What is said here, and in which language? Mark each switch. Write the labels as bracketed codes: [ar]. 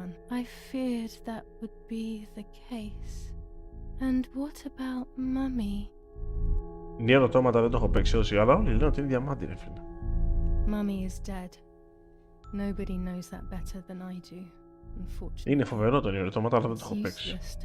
[en] I feared that would be the case. And what about Mummy? [el] Νιer Automata δεν το έχω παίξει όσοι, αλλά όλοι λένε ότι είναι διαμάντι ρε φίλε. [en] Mummy is dead. Nobody knows that better than I do. [el] Είναι φοβερό το Νιer Automata, αλλά δεν το έχω παίξει.